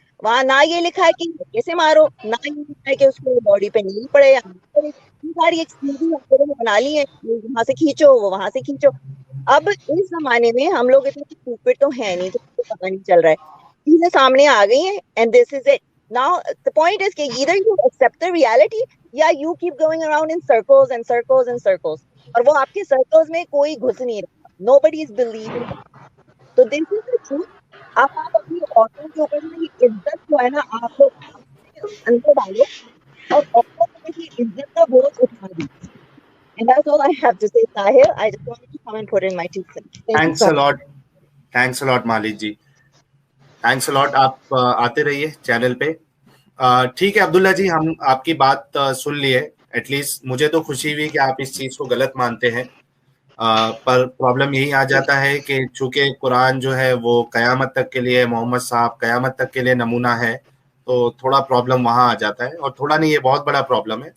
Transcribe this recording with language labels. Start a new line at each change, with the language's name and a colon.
Urdu: وہاں نہ یہ لکھا ہے کہ کیسے مارو، نہ یہ لکھا ہے کہ اس کو باڈی پہ نہیں پڑے یا ساری ایکسکیوزز بنا لی ہیں، وہاں سے کھینچو وہ وہاں سے کھینچو. اب اس زمانے میں ہم لوگ اتنے اسٹوپڈ تو ہیں نہیں، تو پتہ نہیں چل رہا ہے، چیزیں سامنے آ گئی ہیں
English: And this is it. Now the point is
Urdu: کہ
English: either you accept the reality
Urdu: یا
English: you keep going around in circles and circles and circles.
Urdu: اور وہ آپ کے سرکلز میں کوئی گھس نہیں رہا.
English: Nobody is believing.
Urdu: تو
English: this is the truth.
Urdu: آپ اپنی عورتوں کے اوپر کی عزت جو ہے نا آپ لوگ اندر ڈالو اور عورتوں کی عزت کا بوجھ اٹھا دی.
English: And that's all I have to say, Sahil. I just wanted to come and put in my 2 cents. Thanks a lot. Thanks a lot, Malik ji. Thanks a lot.
Urdu: آپ آتے رہیے چینل پہ. ٹھیک ہے عبداللہ جی، ہم آپ کی بات سن لیے.
English: at least
Urdu: مجھے تو خوشی ہوئی کہ آپ اس چیز کو غلط مانتے ہیں، پر پرابلم یہی آ جاتا ہے کہ چونکہ قرآن جو ہے وہ قیامت تک کے لیے، محمد صاحب قیامت تک کے لیے نمونہ ہے، تو تھوڑا پرابلم وہاں آ جاتا ہے، اور تھوڑا نہیں یہ بہت بڑا پرابلم ہے.